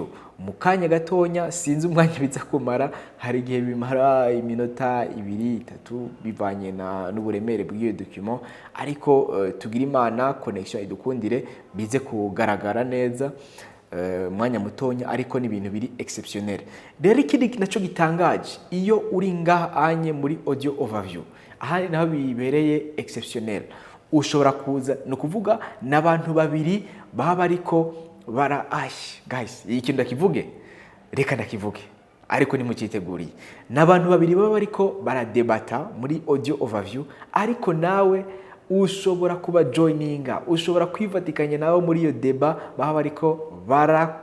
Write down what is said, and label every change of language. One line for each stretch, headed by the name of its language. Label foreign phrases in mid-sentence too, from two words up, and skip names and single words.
Rundi: Mukanya gatonya, sinzi umwanya biza kumara, hari gihe bimara iminota 2-3 bivanye n'uburemere bw'iyo document, ariko tugira imana connection idukundire bize kugaragara neza mwanya mutonya, ariko ni ibintu biri exceptionnel. Rero ikindi naco gitangaje, iyo uri ngaha anye muri
English: audio overview,
Rundi: aha naho bibereye exceptionnel. Ushobora kuza, no kuvuga n'abantu babiri baba ariko guys, iki ndakivuge, reka ndakivuge, ariko ni mukiteguriye. N'abantu babiri baba ariko baradebata muri
English: audio overview,
Rundi: ariko nawe ushobora kuba joininga, ushobora kwivatikanya nawe muri iyo deba baba ariko barakora.